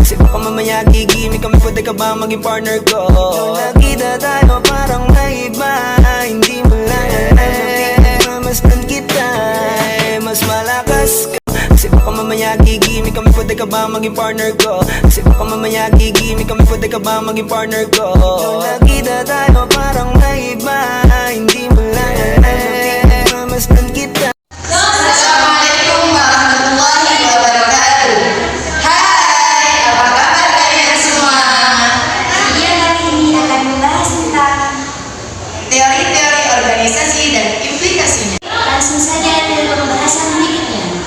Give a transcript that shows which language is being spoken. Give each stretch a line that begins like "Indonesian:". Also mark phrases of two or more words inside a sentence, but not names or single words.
Filipino: baka mamaya gigimik kami, pwede ka ba maging partner ko? Nung nakita tayo parang may iba, hindi mo lang mamasdan kita, mas malakas ka. Kasi baka mamaya gigimik kami, pwede ka ba maging partner ko? Kasi baka mamaya gigimik kami, pwede ka ba maging partner ko? Nung nakita tayo parang may iba, hindi mo lang mamasdan kita.
Arabic: السلام عليكم ورحمة الله وبركاته.
Indonesian: Hai, apa kabar kalian semua? Iya, hari ini akan membahas tentang Teori-teori organisasi dan implikasinya. langsung saja ke pembahasan berikutnya.